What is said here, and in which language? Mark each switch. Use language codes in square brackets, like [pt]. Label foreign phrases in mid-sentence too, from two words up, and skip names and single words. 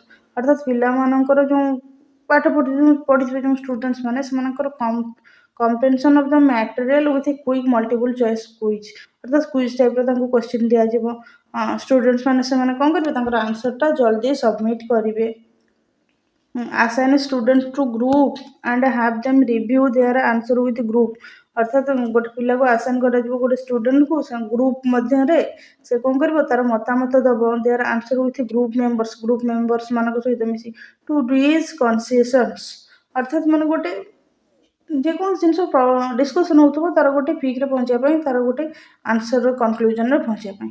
[or] ଅର୍ଥାତ୍ ପିଲାମାନଙ୍କର ଯେଉଁ ପାଠ ପଢ଼ିଥିବେ ଯେଉଁ ଷ୍ଟୁଡେଣ୍ଟସ୍ ମାନେ ସେମାନଙ୍କର [en] comprehension of the material with a quick multiple choice quiz. [or] ଅର୍ଥାତ୍ [en] quiz typeର [or] ତାଙ୍କୁ କ୍ୱେଶ୍ଚିନ୍ ଦିଆଯିବ। ଷ୍ଟୁଡେଣ୍ଟସ୍ ମାନେ ସେମାନେ କ'ଣ କରିବେ, ତାଙ୍କର ଆନ୍ସରଟା ଜଲ୍ଦି ସବମିଟ୍ କରିବେ। [en] assign students to group and have them review their answer with group। [or] ଅର୍ଥାତ୍ ଗୋଟେ ପିଲାକୁ ଆସାଇନ୍ କରାଯିବ ଗୋଟେ ଷ୍ଟୁଡେଣ୍ଟକୁ ଗ୍ରୁପ୍ ମଧ୍ୟରେ ସେ କ'ଣ କରିବ, ତାର ମତାମତ ଦେବ [en] their answer with group members [or] ମାନଙ୍କ ସହିତ ମିଶି [en] to reach concessions. [or] ଅର୍ଥାତ୍ ମାନେ ଗୋଟେ ଯେକୌଣସି ଜିନିଷ ଡିସ୍କସନ୍ ହେଉଥିବ ତାର ଗୋଟେ ପିକ୍ରେ ପହଞ୍ଚିବା ପାଇଁ, ତାର ଗୋଟେ [en] answer conclusionରେ [or] ପହଞ୍ଚିବା ପାଇଁ।